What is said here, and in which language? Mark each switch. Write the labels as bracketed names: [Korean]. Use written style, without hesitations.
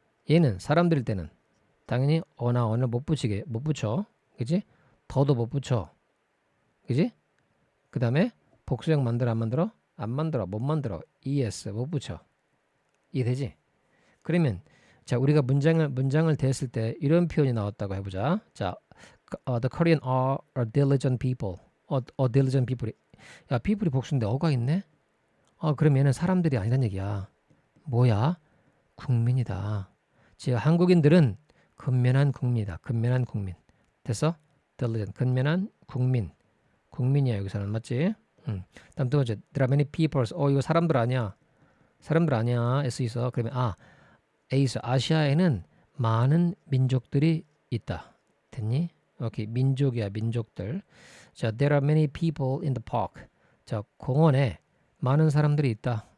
[Korean] 얘는 사람들일 때는 당연히 어나 언을 못 붙여. 그지? 더도 못 붙여. 그지? 그 다음에 복수형 만들어 안 만들어? 안 만들어. 못 만들어. es 못 붙여. 이해되지? 그러면 자, 우리가 문장을 대했을 때 이런 표현이 나왔다고 해보자. [English] 자, the Korean are a diligent people. diligent people. [Korean] 야, people이 복수인데 어가 있네? 그럼 얘는 사람들이 아니란 얘기야. 뭐야? 국민이다. 즉 한국인들은 근면한 국민이다. 근면한 국민. 됐어? diligent. 근면한 국민. 국민이야 여기서는 맞지? 다음 두 번째. [English] There are many peoples. [Korean] 이거 사람들 아니야. 사람들 아니야. S 있어. 그러면 A 있어. 아시아에는 많은 민족들이 있다. 됐니? 오케이. 민족이야. 민족들. [English] 자, there are many people in the park. [Korean] 자, 공원에 많은 사람들이 있다.